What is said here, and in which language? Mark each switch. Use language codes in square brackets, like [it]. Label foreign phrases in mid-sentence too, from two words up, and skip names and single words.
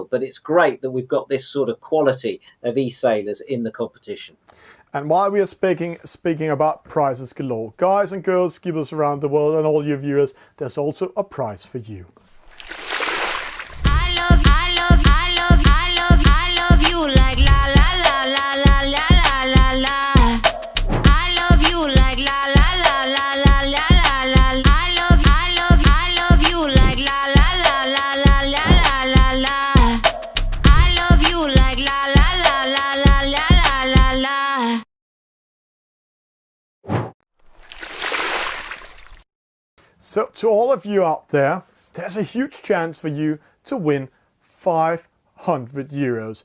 [en] But it's great that we've got this sort of quality of e-sailors in the competition. And while we are speaking about prizes galore, guys and girls, skippers around the world and all your viewers, there's also a prize for you. I love you like la la la la la la la la. I love you like la la la la la la la. I love you like la la la la la la la la. I love you like la la la la la la la la. So to all of you out there, there's a huge chance for you to win 500 euros.